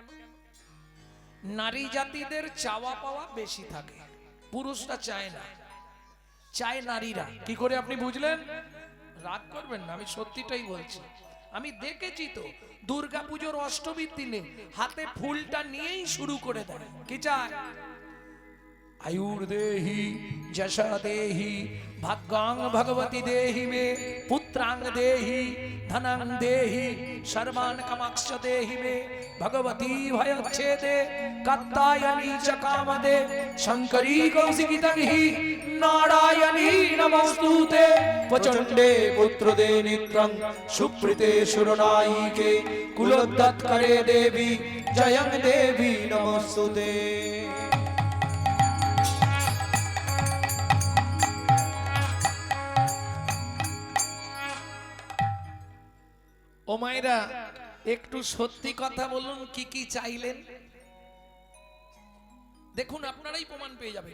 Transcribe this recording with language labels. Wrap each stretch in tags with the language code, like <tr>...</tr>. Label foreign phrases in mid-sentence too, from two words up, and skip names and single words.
<bn>নারী জাতিদের চাওয়া পাওয়া বেশি থাকে, পুরুষরা চায় না, চায় নারীরা। কি করে আপনি বুঝলেন? রাগ করবেন না, আমি সত্যিটাই বলছি। আমি দেখেছি তো, দুর্গাপুজোর অষ্টমীর দিনে হাতে ফুলটা নিয়েই শুরু করে দেয়। কি চায়?</bn> <sa>आयुर देहि जशा देहि भाग्यां भगवती देहि मे पुत्रांग देहि धनांग देहि सर्वान् कामाक्ष देहि मे भगवती भयच्छेदे कात्यायनी च कामदे शंकरी कौशिकी तन्हि नारायणी नमस्तुते प्रचंडे पुत्रदे नित्रं सुप्रीते सुरनायिके कुलोद्धात्करे देवी जयं देवी नमस्तुते।</sa> <bn>ও মায়েরা, একটু সত্যি কথা বলুন, কি কি চাইলেন? দেখুন, আপনারাই প্রমাণ পেয়ে যাবেন।</bn>